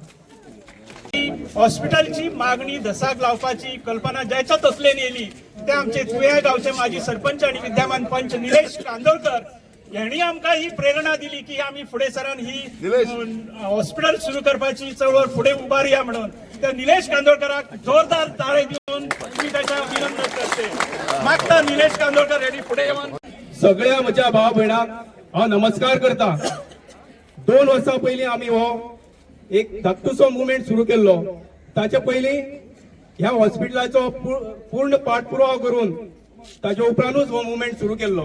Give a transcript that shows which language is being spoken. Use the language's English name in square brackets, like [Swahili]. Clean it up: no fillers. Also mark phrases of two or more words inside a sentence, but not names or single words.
[Marathi] हॉस्पिटलची मागणी धसाक लावपाची कल्पना ज्याच्या तसलेन येयली ते आमचे तुया गावचे माजी सरपंच आणि विद्यमान पंच निलेश कांदोळकर यांनी आमकां ही प्रेरणा दिली की आम्ही फुडें सरान ही हॉस्पिटल सुरू करपाची चळवळ फुडें उबारया म्हणून. त्या निलेश कांदोळकराक जोरदार ताळे देऊन मी त्याच्या अभिनंदन करते. मागता निलेश कांदोळकर यांनी फुडें येऊन [Konkani] सगळ्या म्हज्या भाव भयणांक हांव नमस्कार करता. 2 वर्सां पयलीं आमी हो एक धाकटुसो मुवमेंट सुरू केल्लो. ताचे पयलीं ह्या हॉस्पिटलाचो पूर्ण पाठपुरावो करून ताचे उपरांतूच हो मुवमेंट सुरू केल्लो.